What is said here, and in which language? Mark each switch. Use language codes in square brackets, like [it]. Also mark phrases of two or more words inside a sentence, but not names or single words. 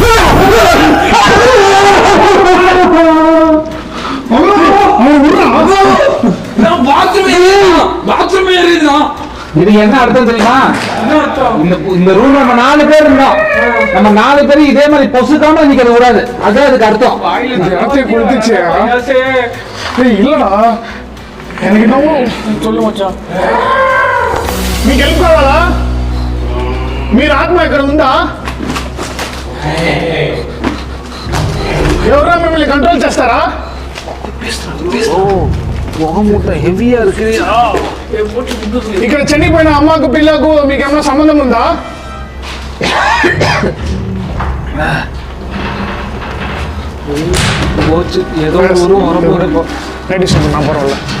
[ta] இது என்ன அர்த்தம் தெரியுமா? இந்த ரூம் நம்ம 4 பேர் இருந்தோம். நம்ம 4 பேரும் இதே மாதிரி பொசுக்காம நிக்க கூடாது. அதான் அதுக்கு அர்த்தம். இல்லடா எனக்கு என்னவோ சொல்லு மச்சான். [te] మీకు హెల్ప్ కావాలా? మీరు ఆత్మ ఇక్కడ ఉందా? ఎవరైనా మిమ్మల్ని కంట్రోల్ చేస్తారా? [ta] ஹெவியா இருக்கு. [te] ఇక్కడ చనిపోయిన అమ్మకు పిల్లకు మీకు ఏమైనా సంబంధం ఉందా? [ta] ஏதோ ஒரு உறவு நைட்டிஸ் நான் பரவாயில்ல.